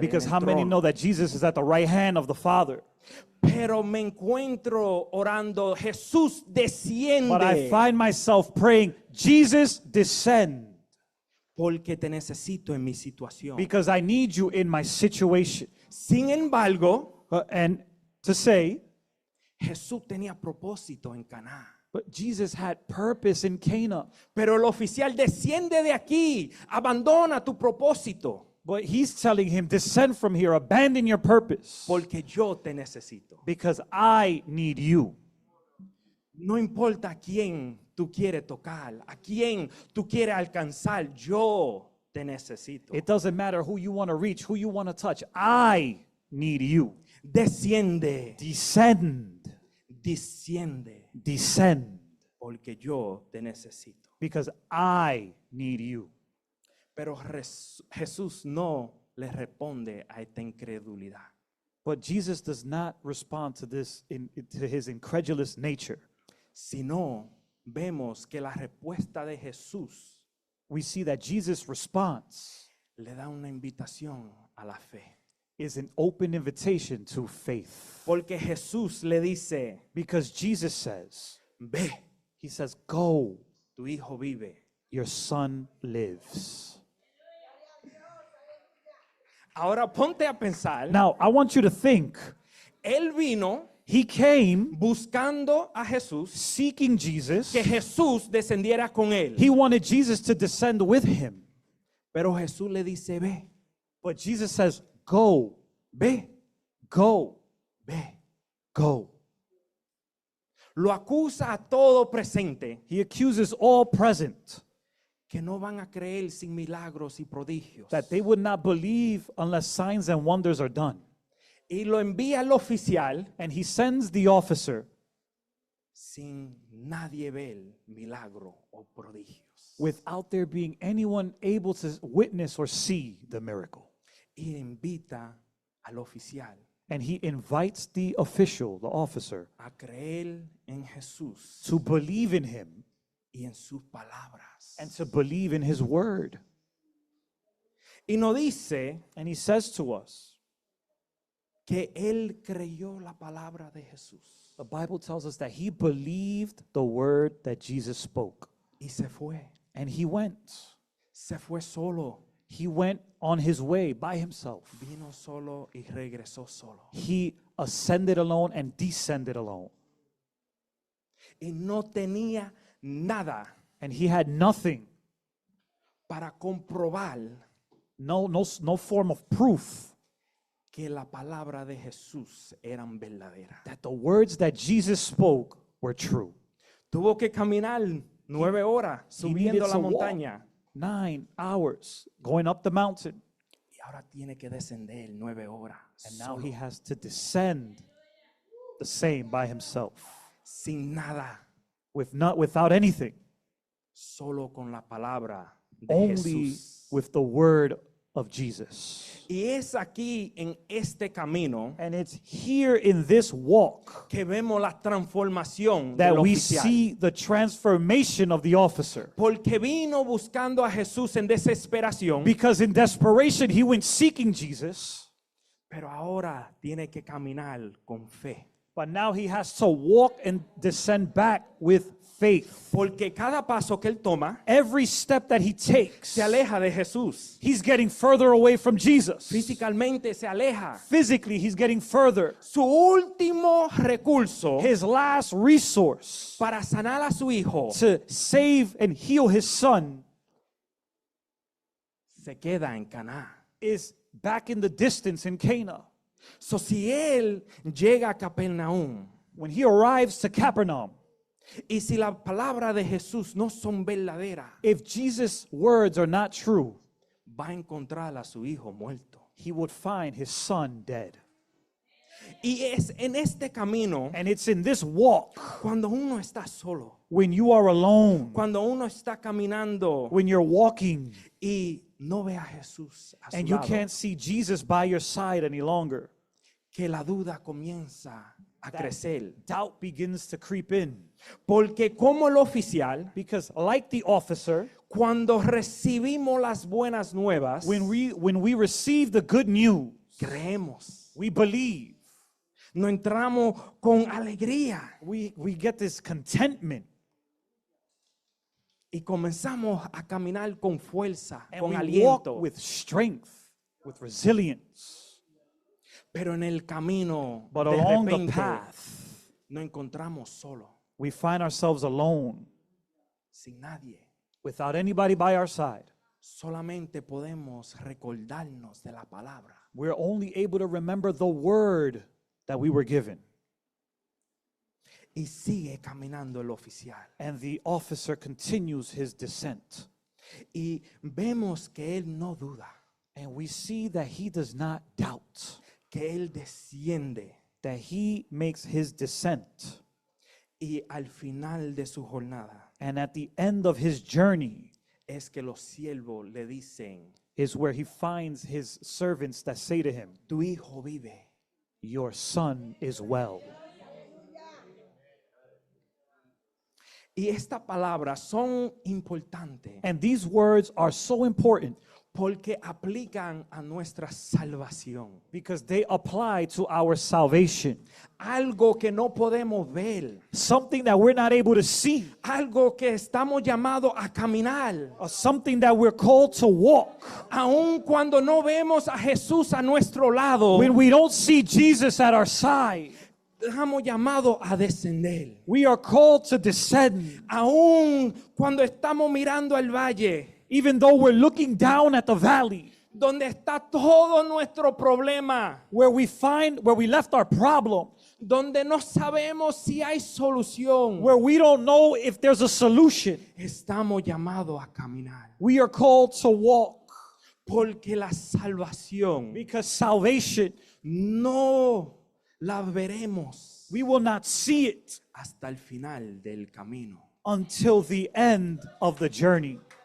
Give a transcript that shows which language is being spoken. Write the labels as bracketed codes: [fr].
[en] Because en how [es] el [en] many [es] trono? [en] know that Jesus is at the right hand of the Father? [es] Pero me encuentro orando, Jesús desciende, [en] But I find myself praying, Jesus, descend, [es] porque te necesito en mi situación. [en] because I need you in my situation. [es] Sin embargo, [en] And to say, [es] Jesús tenía propósito en Caná. [en] but Jesus had purpose in Cana. [es] Pero el oficial desciende de aquí, abandona tu propósito, [en] But he's telling him, descend from here, abandon your purpose, [es] porque yo te necesito. [en] because I need you. [es] No importa a quién tú quieres tocar, a quién tú quieres alcanzar, yo te necesito. [en] It doesn't matter who you want to reach, who you want to touch. I need you. [es] Desciende, [en] Descend, [es] desciende, [en] descend, [es] porque yo te necesito. [en] because I need you. [es] Pero Jesús no le responde a esta incredulidad. [en] But Jesus does not respond to this, to his incredulous nature. [es] Sino vemos que la respuesta de Jesús [en] We see that Jesus' response [es] le da una invitación a la fe. [en] is an open invitation to faith. [es] Porque Jesús le dice, [en] Because Jesus says, [es] ve, [en] he says, go, [es] tu hijo vive. [en] your son lives. [es] Ahora ponte a pensar, [en] Now, I want you to think, [es] él vino [en] He came [es] buscando a Jesús, [en] seeking Jesus. [es] que Jesús descendiera con él. [en] He wanted Jesus to descend with him. [es] Pero Jesús le dice, ve, [en] But Jesus says, go, [es] ve, [en] go, [es] ve. [en] go. [es] Lo acusa a todo presente, [en] He accuses all present [es] que no van a creer sin milagros y prodigios. [en] that they would not believe unless signs and wonders are done. [es] Y lo envía al oficial [en] And he sends the officer [es] sin nadie ver milagro o prodigios. [en] without there being anyone able to witness or see the miracle. [es] Y invita al oficial [en] And he invites the official, the officer, [es] a creer en Jesús [en] to believe in him [es] y en sus palabras. [en] and to believe in his word. [es] Y nos dice [en] And he says to us, [es] que él creyó la palabra de Jesús [en] the Bible tells us that he believed the word that Jesus spoke. [es] y se fue. [en] And he went. [es] Se fue solo, [en] He went on his way by himself. [es] vino solo y regresó solo. [en] He ascended alone and descended alone. [es] Y no tenía nada [en] And he had nothing, [es] para comprobar [en] no form of proof [es] que la palabra de Jesús eran verdaderas. [en] that the words that Jesus spoke were true. [es] Tuvo que caminar 9 horas [en] He needed [es] subiendo la [en] to walk [es] montaña [en] 9 hours going up the mountain. [es] y ahora tiene que descender 9 horas [en] And now [es] solo, [en] he has to descend the same by himself [es] sin nada, [en] without anything, [es] solo con la palabra de [en] only [es] Jesús. [en] with the word of Jesus. [es] Y es aquí en este camino [en] And it's here in this walk [es] que vemos la transformación [en] that [es] del [en] we [es] oficial. [en] see the transformation of the officer. [es] Porque vino buscando a Jesús en desesperación, [en] Because in desperation, he went seeking Jesus, [es] pero ahora tiene que caminar con fe. [en] but now he has to walk and descend back with faith. [es] Porque cada paso que él toma [en] Every step that he takes, [es] se aleja de Jesús. [en] he's getting further away from Jesus. [es] Físicamente se aleja. [en] Physically, he's getting further. [es] Su último recurso [en] His last resource [es] para sanar a su hijo [en] to save and heal his son [es] se queda en Caná. [en] is back in the distance in Cana. [es] So, si él llega a Capernaum [en] When he arrives to Capernaum, [es] y si la palabra de Jesús no son verdaderas, [en] if Jesus' words are not true, [es] va a encontrar a su hijo muerto. [en] he would find his son dead. [es] Y es en este camino [en] And it's in this walk, [es] cuando uno está solo, [en] when you are alone, [es] cuando uno está caminando [en] when you're walking [es] y no ve a Jesús a su [en] and you [es] lado, [en] can't see Jesus by your side any longer, [es] que la duda comienza a crecer. [en] doubt begins to creep in. [es] Porque como el oficial, [en] Because like the officer, [es] cuando recibimos las buenas nuevas, [en] when we receive the good news, [es] creemos, [en] we believe. [es] no entramos con alegría [en] We get this contentment [es] y comenzamos a caminar con fuerza, [en] and [es] con [en] we walk [es] aliento. [en] with strength, with resilience. [es] Pero en el camino, [en] But [es] de [en] along the [es] repente, [en] path, [es] nos encontramos solo, [en] we find ourselves alone [es] sin nadie. [en] without anybody by our side. [es] Solamente podemos recordarnos de la palabra. [en] We're only able to remember the word that we were given. [es] Y sigue caminando el oficial. [en] And the officer continues his descent. [es] Y vemos que él no duda, [en] And we see that he does not doubt, [es] que él desciende. [en] that he makes his descent. [es] Y al final de su jornada [en] And at the end of his journey [es] es que los siervos le dicen, [en] is where he finds his servants that say to him, [es] tu hijo vive. [en] your son is well. [es] Y estas palabras son importantes [en] And these words are so important [es] porque aplican a nuestra salvación. [en] because they apply to our salvation. [es] Algo que no podemos ver, [en] Something that we're not able to see, [es] algo que estamos llamados a caminar, [en] or something that we're called to walk. [es] aun cuando no vemos a Jesús a nuestro lado. [en] When we don't see Jesus at our side, [es] estamos llamados a descender. [en] We are called to descend. [es] Aún cuando estamos mirando el valle, [en] Even though we're looking down at the valley, [es] donde está todo nuestro problema, [en] where we left our problem, [es] donde no sabemos si hay solución, [en] where we don't know if there's a solution, [es] estamos llamados a caminar. [en] we are called to walk. [es] Porque la salvación [en] Because salvation, [es] no la veremos [en] we will not see it [es] hasta el final del camino. [en] until the end of the journey.